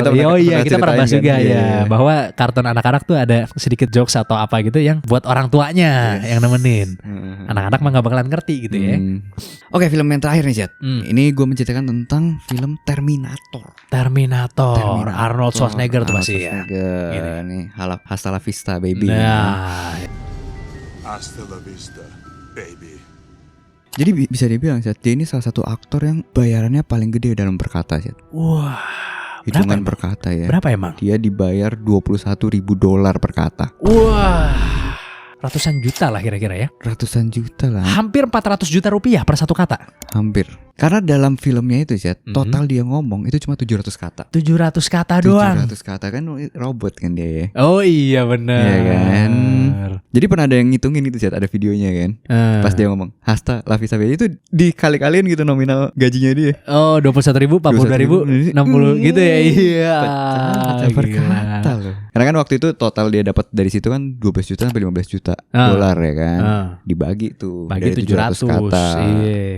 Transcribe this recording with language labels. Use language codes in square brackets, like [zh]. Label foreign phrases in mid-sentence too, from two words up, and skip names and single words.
[id] Kita pernah bahas juga ya bahwa kartun anak-anak tuh ada sedikit jokes atau apa gitu yang buat orang tuanya yang nemenin. Anak-anak mah gak bakalan ngerti gitu ya. Oke, film yang terakhir nih Jet. Ini gue menceritakan tentang film Terminator. Arnold Schwarzenegger tuh pasti ya. Nih, [es] hasta la vista baby. Hasta la vista, baby. [id] Jadi bisa dibilang Jet, dia ini salah satu aktor yang bayarannya paling gede dalam berkata Jet. Wah. Hitungan per kata ya. Berapa emang? Dia dibayar $21.000 per kata. Wah. Ratusan juta lah kira-kira ya. Ratusan juta lah. Hampir 400 juta rupiah per satu kata. Hampir. Karena dalam filmnya itu Zat, total dia ngomong itu cuma 700 kata. 700 kata doang. 700 kata kan robot kan dia ya. Oh iya benar. Iya kan. Jadi pernah ada yang ngitungin itu Zat, ada videonya kan. Pas dia ngomong [es] hasta la vista baby [id] itu dikali-kaliin gitu nominal gajinya dia. Oh 21.000, 42.000, 60 gitu ya. Iya. Pecah per kata loh. Karena kan waktu itu total dia dapat dari situ kan 12 juta sampai 15 juta dolar ya kan. Dibagi tuh. Bagi 700 kata. Iya.